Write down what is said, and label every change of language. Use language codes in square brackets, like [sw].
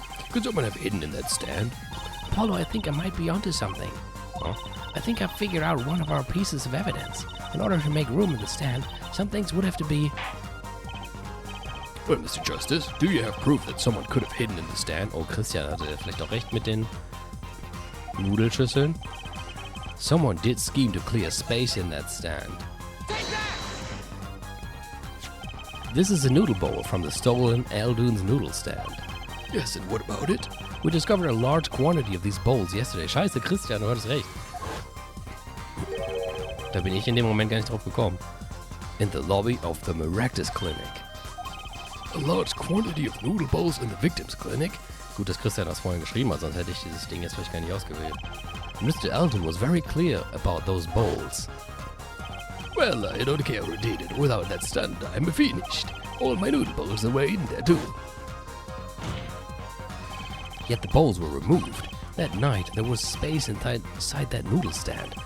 [en] Could someone have hidden in that stand? Apollo, I think I might be onto something. Huh? I think I've figured out one of our pieces of evidence. In order to make room in the stand, some things would have to be... Well, Mr. Justice, do you have proof that someone could have hidden in the stand? [de] Oh, Christian hatte vielleicht auch recht mit den Nudelschüsseln. [en] Someone did scheme to clear space in that stand. This is a noodle bowl from the stolen Aldoon's noodle stand. Yes, and what about it? We discovered a large quantity of these bowls yesterday. [de] Scheiße, Christian, du hattest recht. Da bin ich in dem Moment gar nicht drauf gekommen. [en] in the lobby of the Maractus Clinic. A large quantity of noodle bowls in the victim's clinic. [de] Gut, dass Christian das vorhin geschrieben hat, sonst hätte ich dieses Ding jetzt vielleicht gar nicht ausgewählt. [en] Mr. Elton was very clear about those bowls. Well, I don't care who did it. Without that stunt, I'm finished. All my noodle bowls are way in there too. Yet the bowls were removed. That night, there was space inside that noodle stand.